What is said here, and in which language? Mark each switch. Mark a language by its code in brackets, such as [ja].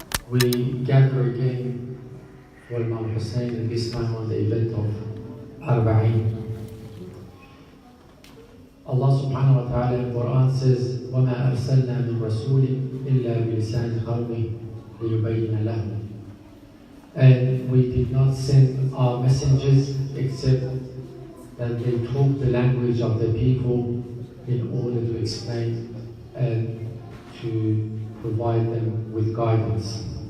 [en] We gather again for Imam Hussain, and this time on the event of Arbaeen. [ar] Allah subhanahu wa ta'ala [en] in the Quran says, [ar] وَمَا أَرْسَلْنَا مِن رَسُولٍ إِلَّا بِلِسَانِ قَوْمِهِ لِيُبَيِّنَ لَهُمْ. [en] And we did not send our messengers except that they talk the language of the people in order to explain and to provide them with guidance.